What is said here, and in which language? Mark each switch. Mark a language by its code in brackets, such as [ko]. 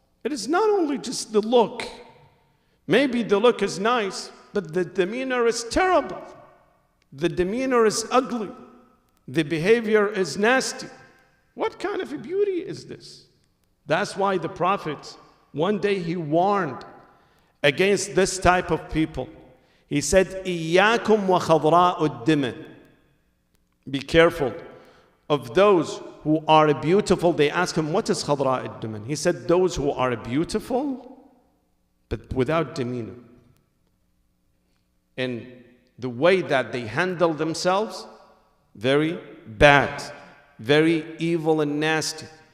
[en] It is not only just the look. Maybe the look is nice, but the demeanor is terrible. The demeanor is ugly. The behavior is nasty. What kind of a beauty is this? That's why the Prophet, one day he warned against this type of people. He said, [ar] إِيَّاكُمْ وَخَضْرَاءُ الدِّمِ. [en] Be careful of those who are beautiful. They asked him, what is [ar] خَضْرَاءُ الدِّمِ? [en] He said, those who are beautiful, but without demeanor. And the way that they handle themselves, very bad, very evil and nasty.